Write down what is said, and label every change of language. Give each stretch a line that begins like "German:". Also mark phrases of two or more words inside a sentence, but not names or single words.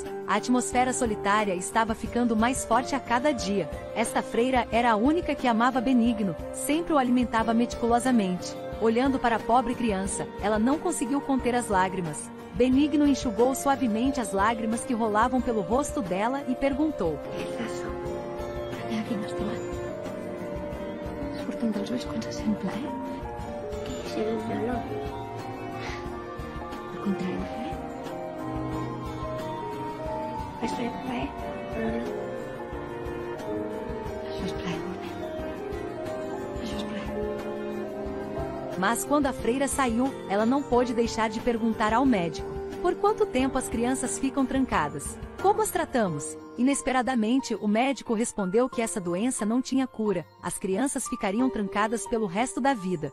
Portuguese: A atmosfera solitária estava ficando mais forte a cada dia. Esta freira era a única que amava Benigno, sempre o alimentava meticulosamente. Olhando para a pobre criança, ela não conseguiu conter as lágrimas. Benigno enxugou suavemente as lágrimas que rolavam pelo rosto dela e perguntou:
Catalan: Surten dels ulls quan se sent plaer? Què és el dolor? Al contrari, Això és plaer? Això és plaer, Això és plaer.
Portuguese: Mas quando a freira saiu, ela não pôde deixar de perguntar ao médico: por quanto tempo as crianças ficam trancadas? Como as tratamos? Inesperadamente, o médico respondeu que essa doença não tinha cura, as crianças ficariam trancadas pelo resto da vida.